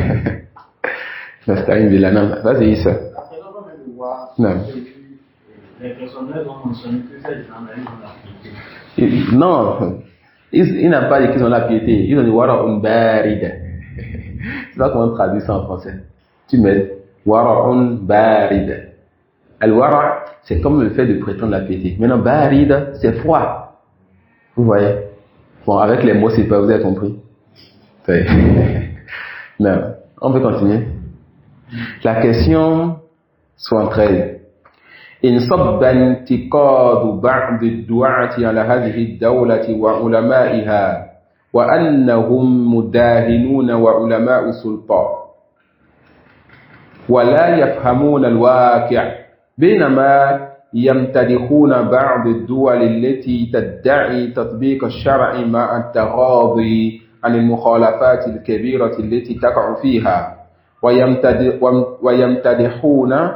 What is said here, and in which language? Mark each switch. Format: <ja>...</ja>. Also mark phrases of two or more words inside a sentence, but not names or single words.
<fr>Vas-y, Issa. Non. Les personnages ont mentionné que ces gens-là, ils ont la piété. Non. Ils n'ont pas dit qu'ils ont la piété. Ils ont dit</fr> <ar>ورع بارد.</ar> <fr>C'est pas comment on traduit ça en français. Tu mets</fr> <ar>ورع بارد.</ar> <fr>Al-wara', c'est comme le fait de prétendre la piété. Maintenant, barida, c'est froid. Vous voyez? Bon, avec les mots, c'est pas, vous avez compris? Non. On peut continuer. La question 73.</fr> <ar>إن صب انتقاد بعض الدعاة على هذه الدولة وعلمائها وأنهم مداهنون وعلماء سلطان ولا يفهمون الواقع بينما يمتدحون بعض الدول التي تدعي تطبيق الشرع مع التغاضي عن المخالفات الكبيرة التي تقع فيها ويمتدحون</ar>